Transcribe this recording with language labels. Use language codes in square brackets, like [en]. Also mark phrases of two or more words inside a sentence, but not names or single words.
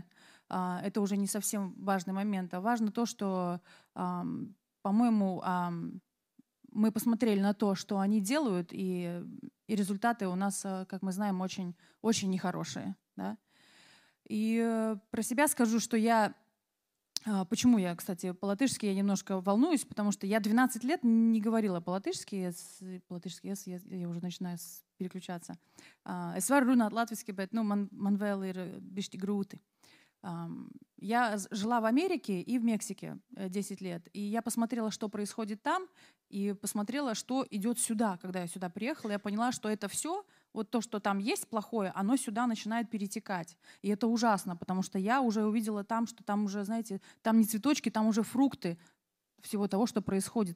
[ru] Это уже не совсем важный момент. А важно то, что, по-моему, мы посмотрели на то, что они делают, и результаты у нас, как мы знаем, очень, очень нехорошие. Да? И про себя скажу, что почему я, кстати, по-латышски я немножко волнуюсь, потому что я 12 лет не говорила по-латышски, я уже начинаю переключаться. [lv] Es varu runāt latviski, bet man vēl ir bišķi grūti. [ru] Я жила в Америке и в Мексике 10 лет. И я посмотрела, что происходит там, и посмотрела, что идет сюда. Когда я сюда приехала, я поняла, что это все, вот то, что там есть плохое, оно сюда начинает перетекать. И это ужасно, потому что я уже увидела там, что там уже, знаете, там не цветочки, там уже фрукты всего того, что происходит.